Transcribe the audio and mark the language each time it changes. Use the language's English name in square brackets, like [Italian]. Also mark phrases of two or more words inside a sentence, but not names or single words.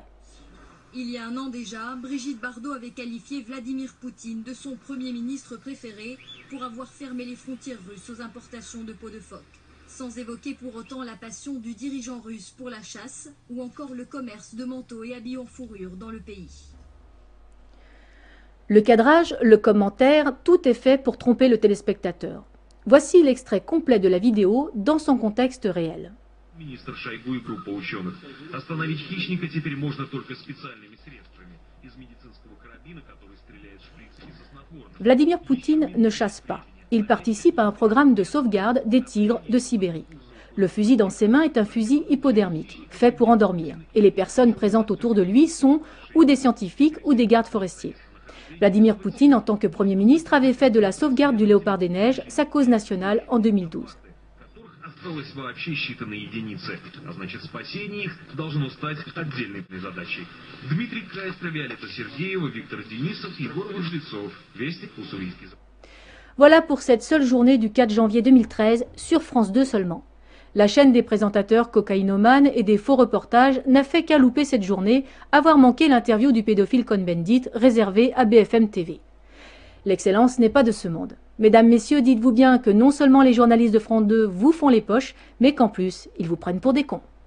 [French] Il y a un an déjà, Brigitte Bardot avait qualifié Vladimir Poutine de son Premier ministre préféré pour avoir fermé les frontières russes aux importations de peau de phoque, sans évoquer pour autant la passion du dirigeant russe pour la chasse ou encore le commerce de manteaux et habits en fourrure dans le pays. Le cadrage, le commentaire, tout est fait pour tromper le téléspectateur. Voici l'extrait complet de la vidéo dans son contexte réel. [Russian] Министр Шойгу и группа ученых. Остановить хищника теперь можно только специальными средствами. Из медицинского карабина, который стреляет шприцами со снотворным. [French] Vladimir Poutine ne chasse pas. Il participe à un programme de sauvegarde des tigres de Sibérie. Le fusil dans ses mains est un fusil hypodermique, fait pour endormir. Et les personnes présentes autour de lui sont ou des scientifiques ou des gardes forestiers. Vladimir Poutine, en tant que Premier ministre, avait fait de la sauvegarde du léopard des neiges sa cause nationale en 2012. [Russian] Осталось вообще считанные единицы, а значит спасение их должно стать отдельной задачей. Дмитрий Крайстер, Виолетта Сергеева, Виктор Денисов, Егор Выжлецов. Вестник Уссурийский. [French] Voilà pour cette seule journée du 4 janvier 2013 sur France 2 seulement. La chaîne des présentateurs cocaïnomanes et des faux reportages n'a fait qu'à louper cette journée, avoir manqué l'interview du pédophile Cohn-Bendit réservée à BFM TV. L'excellence n'est pas de ce monde. Mesdames, messieurs, dites-vous bien que non seulement les journalistes de France 2 vous font les poches, mais qu'en plus, ils vous prennent pour des cons.